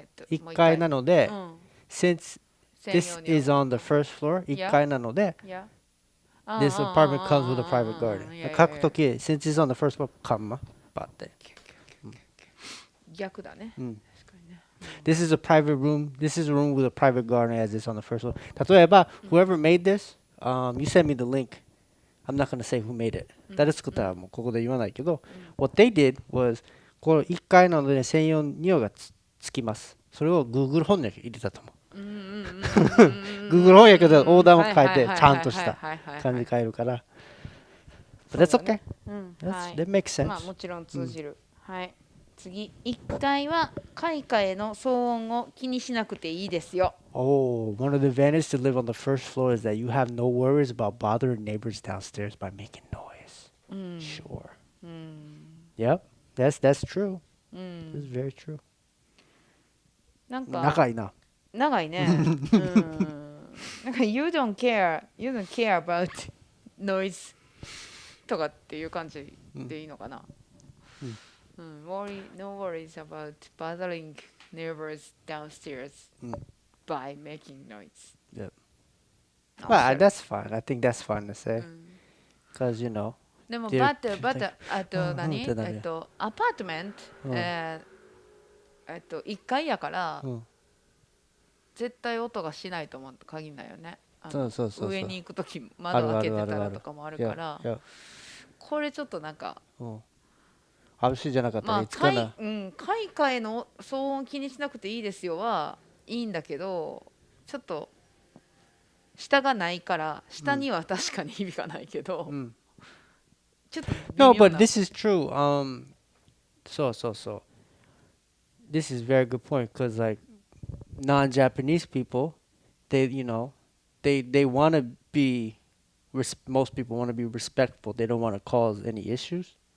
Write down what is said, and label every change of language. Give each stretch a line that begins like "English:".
Japanese: 1階なので、
English: since this is on the first floor, 1階なので、this apartment comes with a private garden.
Japanese: 書くとき、
English: since it's on the first floor,
Japanese: カンマバって。逆だね。
English: This is a private room. This is a room with a private garden as it's on the first floor.
Japanese: 例えば、
English: whoever made this, you send me the link. I'm not going to say who made it.
Japanese: 誰作ったらもうここで言わないけど、
English: what they did was
Japanese: この1階なので専用庭がつきます。それを Google 翻訳入れたと思う。Google 翻訳でオーダーも変えてちゃんとした感じ変えるから。
English: But that's okay. That makes sense.
Japanese: まあもちろん通じる。はい。次、1階は階下への騒音を気にしなくていいですよ。
English: Oh, one of the advantages to live on the first floor is that you have no worries about bothering neighbors downstairs by making noise. Sure. Yep, that's true. That's very true.
Japanese: なんか長いな。長いね。なんか
English: you don't care about noise
Japanese: とかっていう感じでいいのかな。
English: No worries about bothering neighbors downstairs by making noise. Yep. Well, that's fine. I think that's fine to say. Because, you know.
Japanese: でも、but あと何アパートメント、1階やから、絶対音がしないと思うと限らないよね。上に行くとき窓開けてたらとかもあるから、これちょっとなんか。安心じゃなかったらいつかな。階下への騒音気にしなくていいですよはいいんだけど、ちょっと下がないから下には確かに響かないけど、ちょっと微妙な。
English: No, but this is true. So. This is a very good point because like non-Japanese people, they want to be. Most people want to be respectful. They don't want to cause any issues.